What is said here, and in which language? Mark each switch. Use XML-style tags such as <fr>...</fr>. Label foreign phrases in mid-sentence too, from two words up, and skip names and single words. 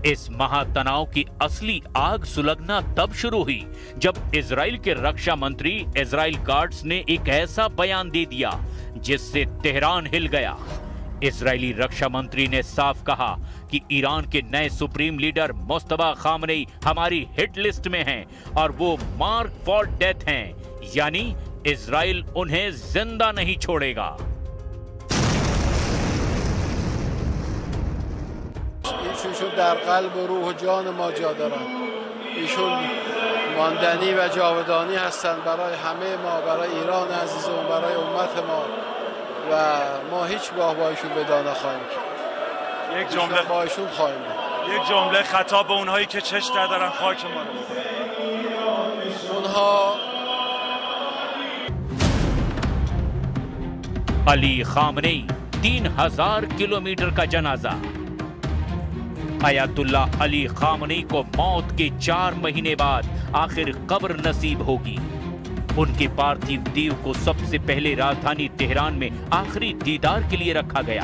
<hi>इस महातनाव की असली आग सुलगना तब शुरू हुई जब इजराइल के रक्षा मंत्री इजराइल काट्ज ने एक ऐसा बयान दे दिया जिससे तेहरान हिल गया। इजरायली रक्षा मंत्री ने साफ कहा कि ईरान के नए</hi> <en>supreme leader</en> <hi>मुस्तफा खामनेई हमारी</hi> <en>hit list</en> <hi>में हैं और वो</hi> <en>mark for death</en> <hi>हैं, यानी इजराइल उन्हें जिंदा नहीं छोड़ेगा।</hi> <fa>ایشون در قلب و روح و جان ما جا دارن. ایشون ماندنی و جاودانی هستند برای همه ما، برای ایران عزیزمون، برای امت ما و ما هیچگاه با ایشون ودا نخواهیم کرد. یک جمله با ایشون خواهیم بود. یک جمله خطاب به اونهایی که چش دارن خاک ما رو. اونها</fa> <hi>अली खामनेई 3000 किलोमीटर का जनाजा। अयातुल्ला अली खामनेई को मौत के 4 महीने बाद आखिर कब्र नसीब होगी। उनके पार्थिव देह को सबसे पहले राजधानी तेहरान में आखिरी दीदार के लिए रखा गया।</hi>